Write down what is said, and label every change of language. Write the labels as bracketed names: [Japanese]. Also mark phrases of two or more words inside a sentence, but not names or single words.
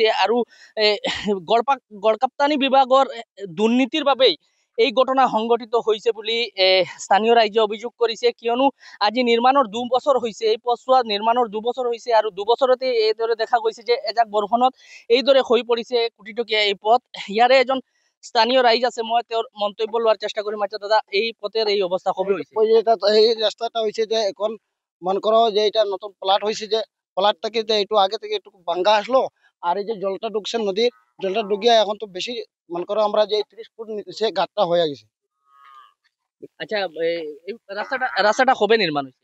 [Assamese] আৰু গড়কাপ্তানি বিভাগৰ দুৰ্নীতিৰ বাবেই এই ঘটনা সংঘটিত হৈছে বুলি স্থানীয় ৰাইজে অভিযোগ কৰিছে। কিয়নো আজি নিৰ্মাণৰ 2 বছৰ হৈছে, এই পথছোৱা নিৰ্মাণৰ 2 বছৰ হৈছে। আৰু 2 বছৰতে এইদৰে দেখা গৈছে যে এজাক বৰষুণত এইদৰে হৈ পৰিছে কোটিটকীয়া এই পথ। ইয়াৰে এজন স্থানীয় ৰাইজ আছে, মই তেওঁৰ মন্তব্য লোৱাৰ চেষ্টা কৰিম। [Bangla] আচ্ছা দাদা, এই পথের এই অবস্থা কবে হয়েছে? এই রাস্তাটা হয়েছে যে এখন মনে করো যে এটা নতুন প্লাট হয়েছে, যে প্লাট থেকে যে একটু আগে থেকে একটু ভাঙ্গা আসলো। আর এই যে জলটা ঢুকছে নদীর, জলটা ঢুকিয়ে এখন তো বেশি মনে করো আমরা যে 30 ফুট নিচে গাঁতটা হয়ে গেছে। আচ্ছা, এই রাস্তাটা কবে নির্মাণ হয়েছে?